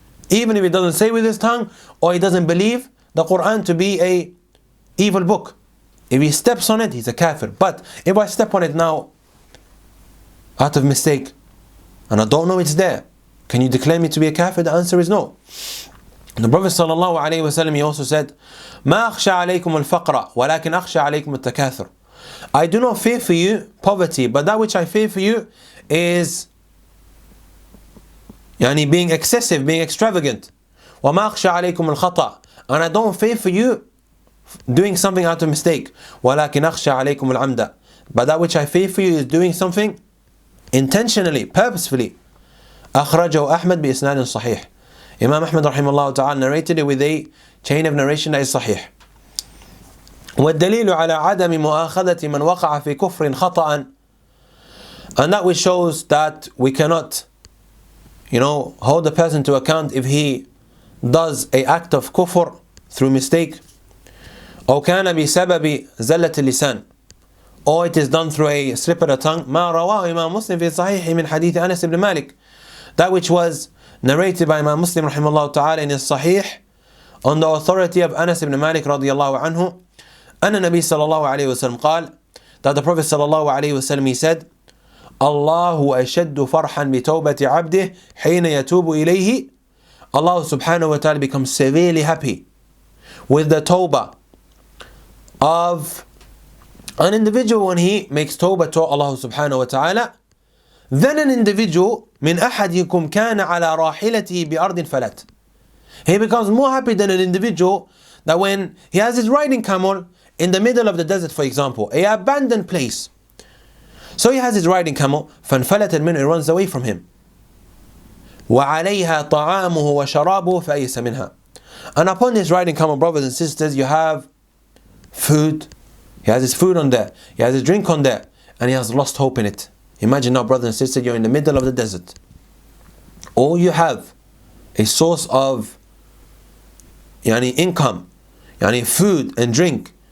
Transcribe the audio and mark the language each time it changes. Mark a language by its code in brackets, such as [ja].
[en] Even if he doesn't say with his tongue, or he doesn't believe the Quran to be a evil book. If he steps on it, he's a kafir. But if I step on it now, out of mistake, and I don't know it's there, can you declare me to be a kafir? The answer is no. The Prophet ﷺ, he also said, [ar] ما أخشى عليكم الفقر ولكن أخشى عليكم التكاثر. [en] I do not fear for you poverty, but that which I fear for you is being excessive, being extravagant. [ar] وما أخشى عليكم الخطأ. [en] And I don't fear for you doing something out of mistake. [ar] ولكن أخشى عليكم العمد. [en] But that which I fear for you is doing something intentionally, purposefully. [ar] أخرجه أحمد بإسناد صحيح. [en] Imam Ahmad rahimahullah ta'ala narrated it with a chain of narration that is sahih. [ar] وَالدَّلِيلُ عَلَى عَدَمِ مُؤَاخَذَةِ مَنْ وَقَعَ فِي كُفْرٍ خَطَأً. [en] And that which shows that we cannot, hold the person to account if he does an act of kufr through mistake. [ar] أو كان بسبب زلة اللسان. [en] Or it is done through a slip of the tongue. [ar] ما رواه إمام مسلم في صحيح من حديث أنس بن مالك. [en] That which was narrated by Imam Muslim rahimahullah ta'ala in his Sahih on the authority of Anas ibn Malik radiyallahu anhu, [ar] أن النبي صلى الله عليه وسلم قال, [en] that the Prophet صلى الله عليه وسلم, he said, [ar] الله أشد فرحا بتوبة عبده حين يتوب إليه. [en] Allah subhanahu wa ta'ala becomes severely happy with the tawbah of an individual when he makes tawbah to Allah subhanahu wa ta'ala, then an individual [ar] من أحدكم كان على راحلته بأرض فلت. [en] He becomes more happy than an individual that when he has his riding camel in the middle of the desert, for example, an abandoned place. So he has his riding camel, [ar] فانفلت منه, [en] it runs away from him. [ar] وعليها طعامه وشرابه فأيس منها. [en] And upon his riding camel, brothers and sisters, you have food. He has his food on there, he has his drink on there, and he has lost hope in it. Imagine now, brothers and sisters, you're in the middle of the desert. All you have a source of income, food and drink.